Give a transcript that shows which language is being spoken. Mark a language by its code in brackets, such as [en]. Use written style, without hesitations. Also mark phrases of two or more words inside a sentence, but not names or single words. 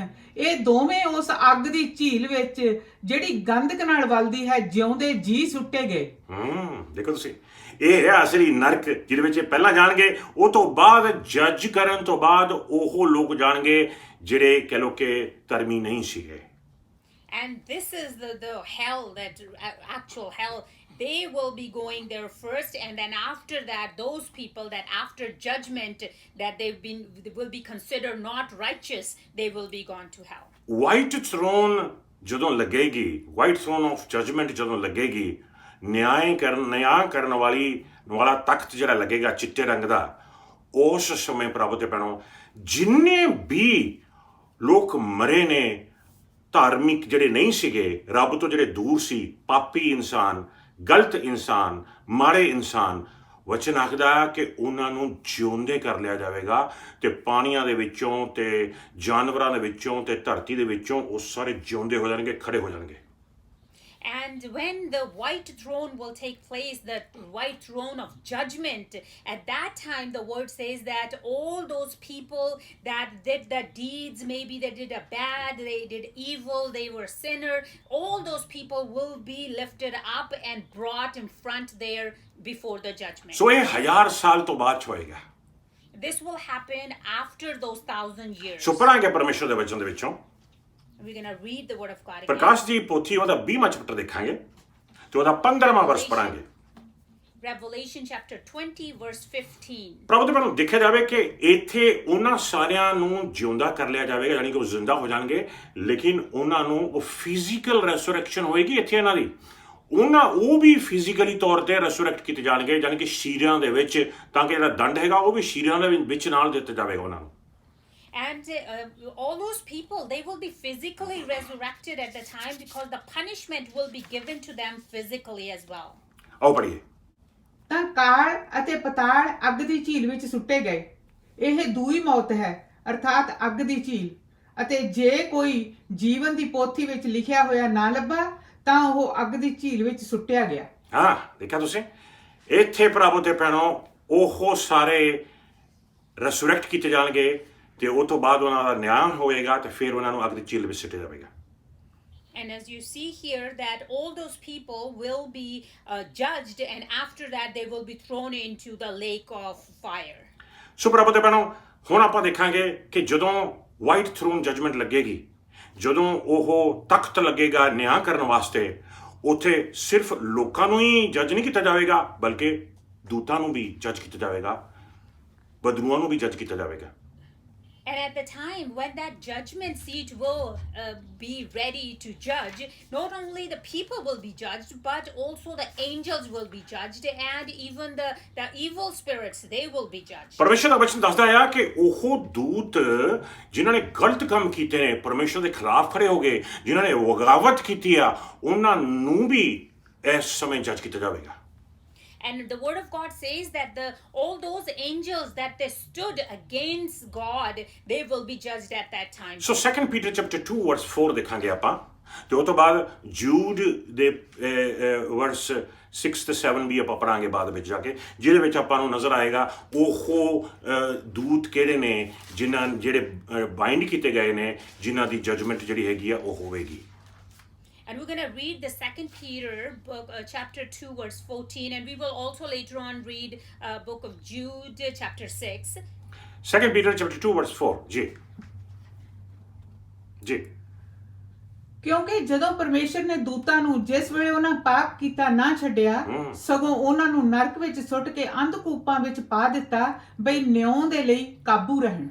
[pa] ਇਹ ਦੋਵੇਂ ਉਸ ਅੱਗ ਦੀ ਝੀਲ ਵਿੱਚ ਜਿਹੜੀ ਗੰਧਕ ਨਾਲ ਵਲਦੀ ਹੈ ਜਿਉਂਦੇ ਜੀ ਸੁੱਟੇ ਗਏ। ਦੇਖੋ ਤੁਸੀਂ, ਇਹ ਹੈ ਅਸਲੀ ਨਰਕ ਜਿਹਦੇ ਵਿੱਚ ਪਹਿਲਾਂ ਜਾਣਗੇ, ਉਹ ਤੋਂ ਬਾਅਦ ਜੱਜ ਕਰਨ ਤੋਂ ਬਾਅਦ ਉਹ ਲੋਕ ਜਾਣਗੇ ਜਿਹੜੇ ਕਹਿ ਲੋ ਕਿ ਧਰਮੀ ਨਹੀਂ ਸੀਗੇ। [en] And this is the hell, that actual hell. They will be going there first, and then after that, those people that after judgment that they will be considered not righteous, they will be gone to hell. White throne [pa] ਜਦੋਂ ਲੱਗੇਗੀ, [en] white throne of judgment [pa] ਜਦੋਂ ਲੱਗੇਗੀ, ਨਿਆਂ ਕਰਨ ਵਾਲਾ ਤਖਤ ਜਿਹੜਾ ਲੱਗੇਗਾ ਚਿੱਟੇ ਰੰਗ ਦਾ, ਉਸ ਸਮੇਂ ਪ੍ਰਭੂ ਤੇ ਪੈਣੋ ਜਿੰਨੇ ਵੀ ਲੋਕ ਮਰੇ ਨੇ, ਧਾਰਮਿਕ ਜਿਹੜੇ ਨਹੀਂ ਸੀਗੇ, ਰੱਬ ਤੋਂ ਜਿਹੜੇ ਦੂਰ ਸੀ, ਪਾਪੀ ਇਨਸਾਨ, ਗਲਤ ਇਨਸਾਨ, ਮਾੜੇ ਇਨਸਾਨ, ਵਚਨ ਆਖਦਾ ਕਿ ਉਹਨਾਂ ਨੂੰ ਜਿਉਂਦੇ ਕਰ ਲਿਆ ਜਾਵੇਗਾ ਤੇ ਪਾਣੀਆਂ ਦੇ ਵਿੱਚੋਂ ਤੇ ਜਾਨਵਰਾਂ ਦੇ ਵਿੱਚੋਂ ਤੇ ਧਰਤੀ ਦੇ ਵਿੱਚੋਂ ਉਹ ਸਾਰੇ ਜਿਉਂਦੇ ਹੋ ਜਾਣਗੇ, ਖੜੇ ਹੋ ਜਾਣਗੇ। [en] And when the white throne will take place, the white throne of judgment, at that time the word says that all those people that did the deeds, maybe they did a bad, they did evil, they were sinner, all those people will be lifted up and brought in front there before the judgment. [pa] So ਇਹ 1000 ਸਾਲ ਤੋਂ ਬਾਅਦ ਹੋਏਗਾ। [en] This will happen after those 1,000 years. [pa] ਸੋ ਪੜਾਂਗੇ ਪਰਮੇਸ਼ਰ ਦੇ ਵਚਨ ਦੇ ਵਿੱਚੋਂ [en] We're going to read the word of God again. [pa] ਪ੍ਰਕਾਸ਼ ਦੀ ਪੋਥੀ ਉਹਦਾ 20ਵਾਂ ਚੈਪਟਰ ਦੇਖਾਂਗੇ ਤੇ ਉਹਦਾ 15ਵਾਂ ਵਰਸ ਪੜਾਂਗੇ। [en] Revelation chapter 20 verse 15. [pa] ਪ੍ਰਭੂ ਦੇ ਵੱਲੋਂ ਦੇਖਿਆ ਜਾਵੇ ਕਿ ਇੱਥੇ ਉਹਨਾਂ ਸਾਰਿਆਂ ਨੂੰ ਜਿਉਂਦਾ ਕਰ ਲਿਆ ਜਾਵੇਗਾ, ਯਾਨੀ ਕਿ ਉਹ ਜ਼ਿੰਦਾ ਹੋ ਜਾਣਗੇ, ਲੇਕਿਨ ਉਹਨਾਂ ਨੂੰ ਉਹ [en] physical resurrection [pa] ਹੋਏਗੀ ਇੱਥੇ ਇਹਨਾਂ ਦੀ। ਉਹ ਵੀ ਫਿਜ਼ੀਕਲੀ ਤੌਰ ਤੇ ਰੈਸੁਰੈਕਟ ਕੀਤੇ ਜਾਣਗੇ, ਯਾਨੀ ਕਿ ਸ਼ੀਰਿਆਂ ਦੇ ਵਿੱਚ, ਤਾਂ ਕਿ ਜਿਹੜਾ ਦੰਡ ਹੈਗਾ ਉਹ ਵੀ ਸ਼ੀਰਿਆਂ ਦੇ ਵਿੱਚ ਨਾਲ ਦਿੱਤਾ ਜਾਵੇਗਾ ਉਹਨਾਂ ਨੂੰ। [en] And all those people, they will be physically resurrected at the time because the punishment will be given to them physically as well. [pa] ਆਓ ਪੜੀਏ। ਤਾਂ ਕਾਲ ਅਤੇ ਪਤਾਲ ਅੱਗ ਦੀ ਝੀਲ ਵਿੱਚ ਸੁੱਟੇ ਗਏ। ਇਹ ਦੂਈ ਮੌਤ ਹੈ, ਅਰਥਾਤ ਅੱਗ ਦੀ ਝੀਲ। ਅਤੇ ਜੇ ਕੋਈ ਜੀਵਨ ਦੀ ਪੋਥੀ ਵਿੱਚ ਲਿਖਿਆ ਹੋਇਆ ਨਾ ਲੱਭਾ ਤਾਂ ਉਹ ਅੱਗ ਦੀ ਝੀਲ ਵਿੱਚ ਸੁੱਟਿਆ ਗਿਆ। ਹਾਂ, ਦੇਖਿਆ ਤੁਸੀਂ, ਇੱਥੇ ਪ੍ਰਭੂ ਤੇ ਭੈਣੋ ਉਹ ਸਾਰੇ ਰੈਸੁਰੈਕਟ ਕੀਤੇ ਜਾਣਗੇ ਤੇ ਉਹ ਤੋਂ ਬਾਅਦ ਉਹਨਾਂ ਦਾ ਨਿਆਂ ਹੋਏਗਾ ਤੇ ਫਿਰ ਉਹਨਾਂ ਨੂੰ ਅੱਗ ਦੀ ਝੀਲ ਵਿੱਚ ਸੁੱਟਿਆ ਜਾਵੇਗਾ। [en] And as you see here that all those people will be judged, and after that they will be thrown into the lake of fire. [pa] ਸੋ ਪ੍ਰਭੂ ਤੇ ਭੈਣੋ ਹੁਣ ਆਪਾਂ ਦੇਖਾਂਗੇ ਕਿ ਜਦੋਂ [en] white throne judgment [pa] ਲੱਗੇਗੀ, ਜਦੋਂ ਉਹ ਤਖਤ ਲੱਗੇਗਾ ਨਿਆਂ ਕਰਨ ਵਾਸਤੇ, ਉੱਥੇ ਸਿਰਫ ਲੋਕਾਂ ਨੂੰ ਹੀ ਜੱਜ ਨਹੀਂ ਕੀਤਾ ਜਾਵੇਗਾ, ਬਲਕਿ ਦੂਤਾਂ ਨੂੰ ਵੀ ਜੱਜ ਕੀਤਾ ਜਾਵੇਗਾ, ਬਦਲੂਆਂ ਨੂੰ ਵੀ ਜੱਜ ਕੀਤਾ ਜਾਵੇਗਾ। [en] And at the time when that judgment seat will be ready to judge, not only the people will be judged, but also the angels will be judged, and even the evil spirits, they will be judged. [pa] ਪਰਮੇਸ਼ਰ ਦਾ ਵਚਨ ਦੱਸਦਾ ਹੈ ਕਿ ਉਹ ਦੂਤ ਜਿਨ੍ਹਾਂ ਨੇ ਗਲਤ ਕੰਮ ਕੀਤੇ ਨੇ, ਪਰਮੇਸ਼ਰ ਦੇ ਖਿਲਾਫ ਖੜੇ ਹੋ ਗਏ, ਜਿਨ੍ਹਾਂ ਨੇ ਬਗਾਵਤ ਕੀਤੀ ਆ, ਉਹਨਾਂ ਨੂੰ ਵੀ ਇਸ ਸਮੇਂ ਜੱਜ ਕੀਤਾ ਜਾਵੇਗਾ। [en] And the word of God says that all those angels that they stood against God, they will be judged at that time. So 2 Peter chapter 2 verse 4 [pa] ਦੇਖਾਂਗੇ ਆਪਾਂ, ਤੇ ਉਸ ਤੋਂ ਬਾਅਦ ਜੂਡ ਦੇ ਵਰਸ 6 ਤੇ 7 ਵੀ ਆਪਾਂ ਪੜਾਂਗੇ ਬਾਅਦ ਵਿੱਚ ਜਾ ਕੇ, ਜਿਹਦੇ ਵਿੱਚ ਆਪਾਂ ਨੂੰ ਨਜ਼ਰ ਆਏਗਾ ਉਹ ਦੂਤ ਕਿਹੜੇ ਨੇ ਜਿਹੜੇ ਬਾਈਂਡ ਕੀਤੇ ਗਏ ਨੇ, ਜਿਨ੍ਹਾਂ ਦੀ ਜਜਮੈਂਟ ਜਿਹੜੀ ਹੈਗੀ ਆ ਉਹ ਹੋਵੇਗੀ। [en] And we're going to read the 2 Peter book, chapter 2 verse 14, and we will also later on read book of Jude chapter 6. 2 Peter chapter 2 verse 4 ਜੀ। [pa] ਕਿਉਂਕਿ ਜਦੋਂ ਪਰਮੇਸ਼ਰ ਨੇ ਦੂਤਾਂ ਨੂੰ ਜਿਸ ਵੇਲੇ ਉਹਨਾਂ ਪਾਪ ਕੀਤਾ ਨਾ ਛੱਡਿਆ, ਸਗੋਂ ਉਹਨਾਂ ਨੂੰ ਨਰਕ ਵਿੱਚ ਸੁੱਟ ਕੇ ਅੰਧਕੂਪਾਂ ਵਿੱਚ ਪਾ ਦਿੱਤਾ, ਬਈ ਨਿਉਂ ਦੇ ਲਈ ਕਾਬੂ ਰਹਿਣ।